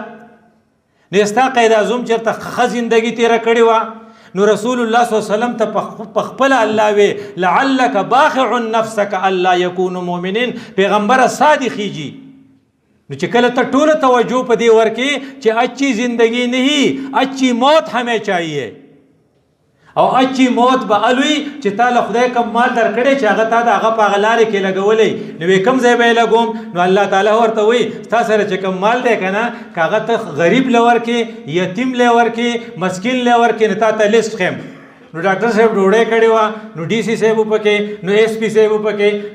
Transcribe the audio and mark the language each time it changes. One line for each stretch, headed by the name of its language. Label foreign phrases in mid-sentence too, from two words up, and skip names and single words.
Pashto: نو ستا قید اعظم چېرته ښه زندګي تېره کړې وه. نو رسول الله صلی الله علیه وسلم ته په خپله الله وی
Arabic: لعلک باخع نفسک الا یکونوا مؤمنین.
Pashto: پیغمبره صادقیږي. نو چې کله ته ټوله توجه په دې ورکې چې
Urdu: اچھی زندگی نہیں اچھی موت ہمیں چاہیے.
Pashto: او
Urdu: اچھی موت
Pashto: به الوی چې تا له خدای کوم مال درکړی چې هغه تا د هغه په هغه لارې کې لګولی نو کوم ځای به یې لګوم. نو الله تعالی ورته وایي ستا سره چې کوم مال دی که نه که هغه ته غریب له ورکې، یتیم له ورکې، مسکین له ورکې، نو تا ته لیست خیم. نو ډاکټر صاحب ډوډۍ کړې وه، نو ډي سي صاحب وپکې، نو ایس پي صاحب وپکې.